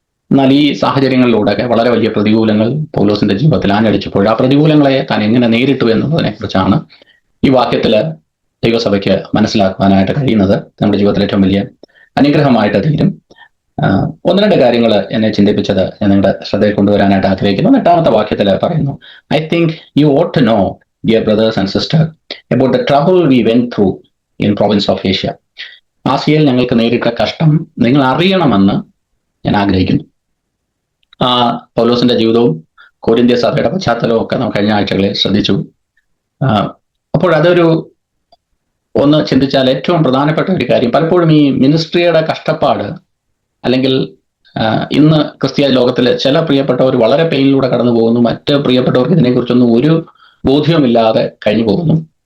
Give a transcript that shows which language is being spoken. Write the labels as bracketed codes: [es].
[ml] എന്നാൽ ഈ സാഹചര്യങ്ങളിലൂടെ വളരെ വലിയ പ്രതികൂലങ്ങൾ പൗലോസിന്റെ ജീവിതത്തിൽ ആഞ്ഞടിച്ചപ്പോൾ ആ പ്രതികൂലങ്ങളെ താൻ എങ്ങനെ നേരിട്ടു എന്നതിനെ കുറിച്ചാണ് ഈ വാക്യത്തിൽ ദൈവസഭയ്ക്ക് മനസ്സിലാക്കുവാനായിട്ട് കഴിയുന്നത്. നമ്മുടെ ജീവിതത്തിൽ ഏറ്റവും വലിയ അനുഗ്രഹമായിട്ട് തീരും. 1-2 കാര്യങ്ങൾ എന്നെ ചിന്തിപ്പിച്ചത് ഞാൻ നിങ്ങളുടെ ശ്രദ്ധയിൽ കൊണ്ടുവരാനായിട്ട് ആഗ്രഹിക്കുന്നു. 8-ാമത്തെ വാക്യത്തിൽ പറയുന്നു, [en] I think you ought to know, dear brothers and sisters, about the trouble we went through in province of Asia. [ml] ആസിയയിൽ ഞങ്ങൾക്ക് നേരിട്ട കഷ്ടം നിങ്ങൾ അറിയണമെന്ന് ഞാൻ ആഗ്രഹിക്കുന്നു. പൗലോസിന്റെ ജീവിതവും കൊരിന്ത്യ സഭയുടെ പശ്ചാത്തലവും ഒക്കെ നാം കഴിഞ്ഞ ആഴ്ചകളിൽ ശ്രദ്ധിച്ചു. അപ്പോൾ അതൊരു ഒന്ന് ചിന്തിച്ചാൽ ഏറ്റവും പ്രധാനപ്പെട്ട ഒരു കാര്യം, പലപ്പോഴും ഈ മിനിസ്ട്രിയുടെ കഷ്ടപ്പാട്, അല്ലെങ്കിൽ ഇന്ന് ക്രിസ്തീയ ലോകത്തിലെ ചില പ്രിയപ്പെട്ടവർ വളരെ പെയിനിലൂടെ കടന്നു പോകുന്നു, മറ്റ് പ്രിയപ്പെട്ടവർക്ക് ഇതിനെക്കുറിച്ചൊന്നും ഒരു ബോധ്യവുമില്ലാതെ കഴിഞ്ഞു പോകുന്നു.